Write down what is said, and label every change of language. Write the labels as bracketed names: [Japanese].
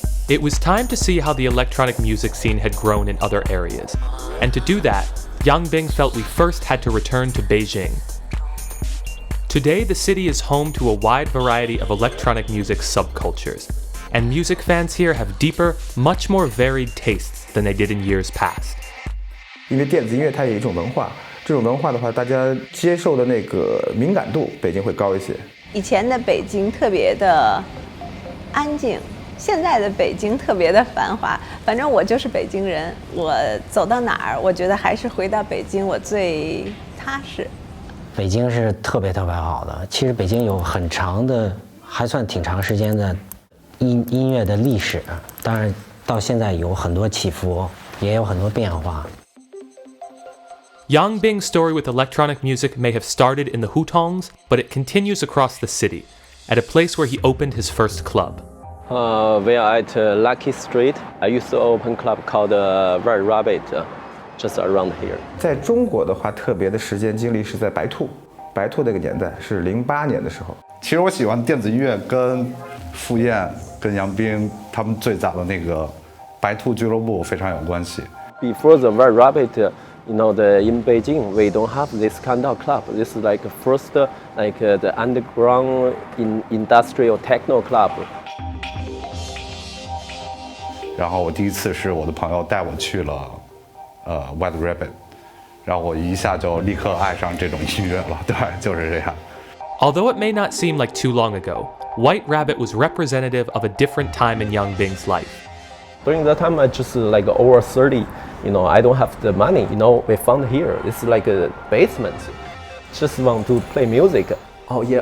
[English] It was time to see how the electronic music scene had grown in other areas, and to do that, Yang Bing felt we first had to return to Beijing. Today, the city is home to a wide variety of electronic music subcultures, and music fans here have deeper, much more varied tastes than they did in years past. [Chinese] 因为电子音乐它有一种文化，这种文化的话，大家接受的那个敏感度，北京会高一些。以前的北京特别的安静，现在的北京特别的繁华。反正我就是北京人，我走到哪儿，我觉得还是回到北京我最踏实。北京是特别好的，其实北京有很长的，还算挺长时间的音乐的历史，当然到现在有很多起伏，也有很多变化。 [English] Yang Bing's story with electronic music may have started in the Hutongs, but it continues across the city, at a place where he opened his first club. We are at Lucky Street. I used to open a club called Red Rabbit, just around here. [Chinese] 在中国的话，特别的时间经历是在白兔那个年代，是08年的时候。其实我喜欢电子音乐，跟傅燕、跟杨冰他们最早的那个白兔俱乐部非常有关系。 [English] Before the Red Rabbit, in Beijing, we don't have this kind of club. This is like first, the underground industrial techno club. [Chinese] 然后我第一次是我的朋友带我去了White Rabbit， 然后我一下就立刻爱上这种音乐了，对，就是这样。 [English] Although it may not seem like too long ago, White Rabbit was representative of a different time in Yang Bing's life. During that time, I just over 30. I don't have the money. We found here. It's like a basement. Just want to play music. Oh yeah.